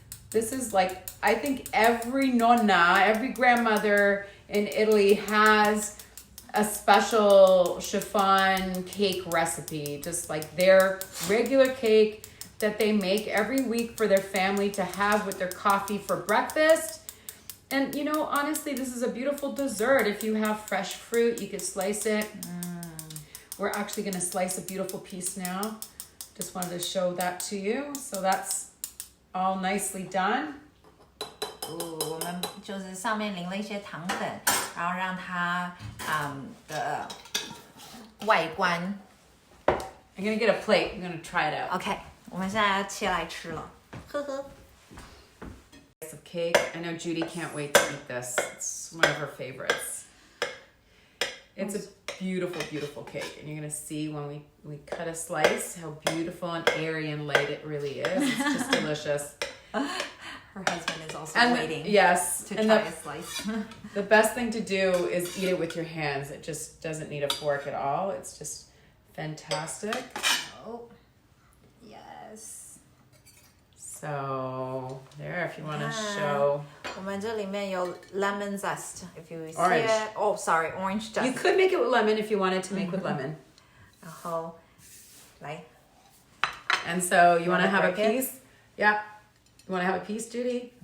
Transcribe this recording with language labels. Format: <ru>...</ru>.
<en>This is like, I think every nonna, every grandmother in Italy has a special chiffon cake recipe, just like their regular cake that they make every week for their family to have with their coffee for breakfast. And you know, honestly, this is a beautiful dessert. If you have fresh fruit, you could slice it. We're actually gonna slice a beautiful piece now. Just wanted to show that to you. So that's all nicely done.</en> <zh>我们就是上面淋了一些糖粉，然后让它的外观。</zh> <en>I'm gonna get a plate. I'm gonna try it out. OK，</en> <zh>我们现在要切来吃了，呵呵。</zh> <en>Of cake. I know Judy can't wait to eat this. It's one of her favorites. It's a beautiful, beautiful cake, and you're gonna see when we cut a slice how beautiful and airy and light it really is. It's just delicious. Her husband is also waiting. Yes, to and try a slice. the best thing to do is eat it with your hands. It just doesn't need a fork at all. It's just fantastic. Oh, yes. So there, if you want to show.</en> <zh>我们这里面有</zh> <en>lemon zest. If you see Orange. it, oh sorry, orange zest. You could make it with lemon if you wanted to make with lemon.</en> <zh>然后来</zh> <en>And so you want to Wanna have a break it? piece? Yeah. You want to have a piece, Judy?</en>